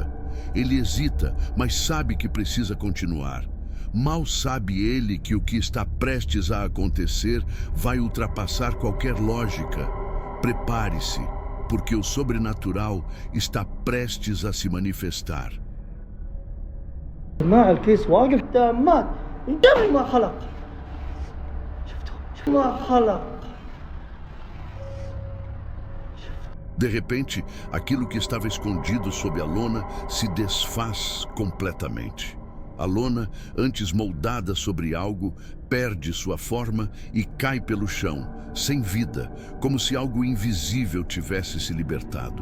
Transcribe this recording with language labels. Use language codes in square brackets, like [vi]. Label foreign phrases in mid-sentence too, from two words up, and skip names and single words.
[pt] Ele hesita, mas sabe que precisa continuar. Mal sabe ele que o que está prestes a acontecer vai ultrapassar qualquer lógica. Prepare-se, porque o sobrenatural está prestes a se manifestar. [ar] جماعة الكيس واقف تامات انتبه ما خلق شفتوا ما خلق. [pt] De repente, aquilo que estava escondido sob a lona se desfaz completamente. A lona, antes moldada sobre algo, perde sua forma e cai pelo chão, sem vida, como se algo invisível tivesse se libertado.